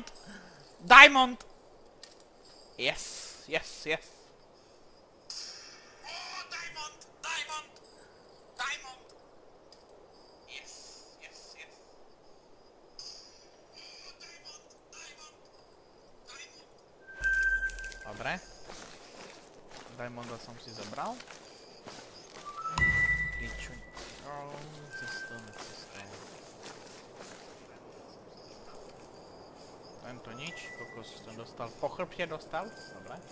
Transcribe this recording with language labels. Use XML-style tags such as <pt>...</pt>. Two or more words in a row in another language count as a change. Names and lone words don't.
<en>Diamond! Yes, yes, yes. Oh, diamond! Diamond! Diamond! Yes, yes, yes. Oh, diamond! Diamond! Diamond!</en> <sk>Dobre. Diamonda som si zobral. Kričuň. Cestovné. Tento nič, kokos som dostal, po chrbte dostal, dobre.</sk>